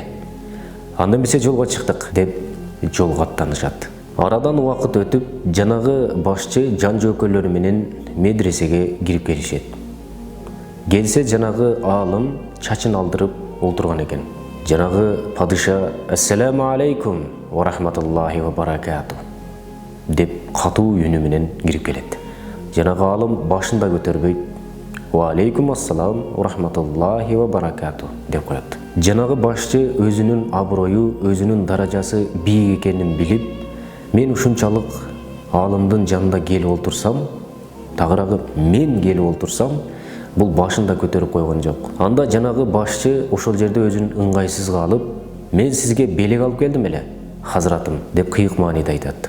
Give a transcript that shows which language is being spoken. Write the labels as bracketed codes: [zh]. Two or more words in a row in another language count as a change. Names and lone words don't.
[ky] Анда эмесе жолго чыктык деп жолго аттанышат. Арадан убакыт өтүп, жанагы башчы жан жөөкөлөрү менен медресеге кирип келишет. Келсе жанагы аалым чачын алдырып олтурган экен. Жанагы падыша [ar] «السلام عليكم ورحمة الله وبركاته» [ky] деп катуу үнү менен кирип келет. Жанагы аалым башын да көтөрбөйт, [ar] «وعليكم السلام ورحمة الله وبركاته» [ky] деп коет. Жанагы башчы өзүнүн аброю, өзүнүн даражасы бийик экенин билип, мен ушунчалык аалымдын жанында келип олтурсам, тагыраагы мен келип олтурсам, бул башын да көтөрүп койгон жок. Анда жанагы башчы ошол жерде өзүн ыңгайсыз калып, мен сизге белек алып келдим эле, хазыратым, деп кыйык мааниде айтат.